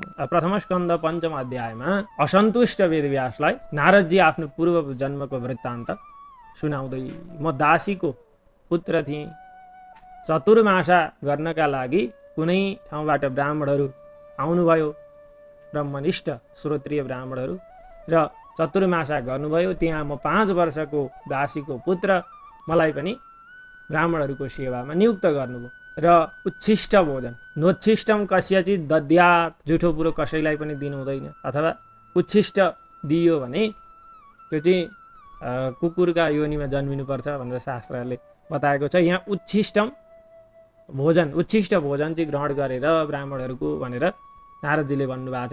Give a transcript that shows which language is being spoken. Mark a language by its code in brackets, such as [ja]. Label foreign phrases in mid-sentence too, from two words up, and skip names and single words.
[ne] प्रथम स्कन्ध पञ्चम अध्यायमा असन्तुष्ट वेदव्यासलाई नारदजी आफ्नो पूर्व जन्मको वृत्तान्त सुनाउँदै, म दासीको पुत्र थिएँ, चतुर्मासा गर्नका लागि कुनै ठाउँबाट ब्राह्मणहरू आउनुभयो, ब्रह्मनिष्ठ श्रोत्रिय ब्राह्मणहरू, र चतुर्मासा गर्नुभयो। त्यहाँ म 5 वर्षको दासीको पुत्र, मलाई पनि ब्राह्मणहरूको सेवामा नियुक्त गर्नुभयो। र उच्छिष्ट भोजन, [sa] नोच्छिष्टम कस्यचित् दद्यात्, [ne] जुठो कुरो कसैलाई पनि दिनु हुँदैन, अथवा उच्छिष्ट दियो भने त्यो चाहिँ कुकुरका योनिमा जन्मिनुपर्छ भनेर शास्त्रहरूले बताएको छ। यहाँ उच्छिष्ट भोजन चाहिँ ग्रहण गरेर ब्राह्मणहरूको भनेर नारदजीले भन्नुभएको छ।